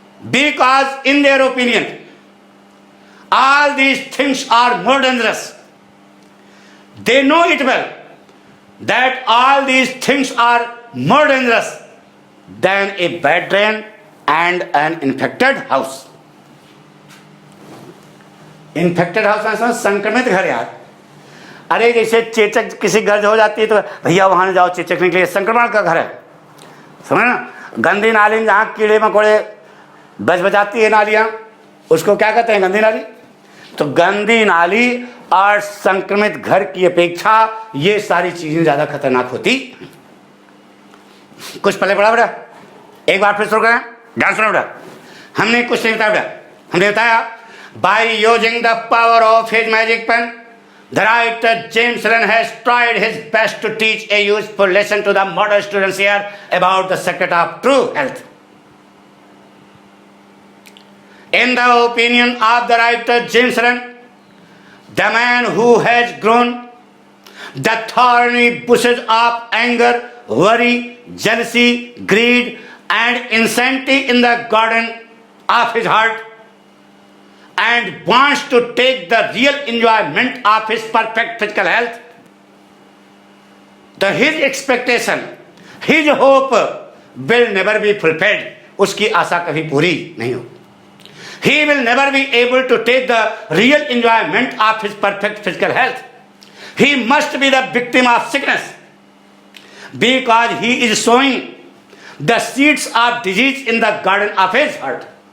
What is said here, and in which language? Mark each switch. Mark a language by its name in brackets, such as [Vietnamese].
[English] Because in their opinion, all these things are more dangerous. They know it well that all these things are more dangerous than a bad drain and an infected house. Infected house [Hindi] में संक्रमित घर यार, अरे जैसे चेचक किसी घर हो जाती है तो भैया वहां न जाओ, चेचक निकले, संक्रमण का घर है, समझ ना। गंदी नाली में जहाँ कीड़े मकोड़े बजाती है नालियाँ, उसको क्या कहते हैं, गंदी नाली। तो गंदी नाली और संक्रमित घर की अपेक्षा ये सारी चीजें ज्यादा खतरनाक होती। कुछ पहले पढ़ा बेटा, एक बार फिर शुरू करें, ध्यान सुनो बेटा। हमने कुछ नहीं बताया बेटा, हमने बताया [English] By using the power of his magic pen the writer James Run has tried his best to teach a useful lesson to the modern students here about the secret of true health. In the opinion of the writer James Run, the man who has grown the thorny bushes of anger, worry, jealousy, greed, and insanity in the garden of his heart, and wants to take the real enjoyment of his perfect physical health, his expectation, his hope will never be fulfilled. [Hindi] उसकी आशा कभी पूरी नहीं हो. [English] He will never be able to take the real enjoyment of his perfect physical health. He must be the victim of sickness because he is sowing the seeds of disease in the garden of his heart.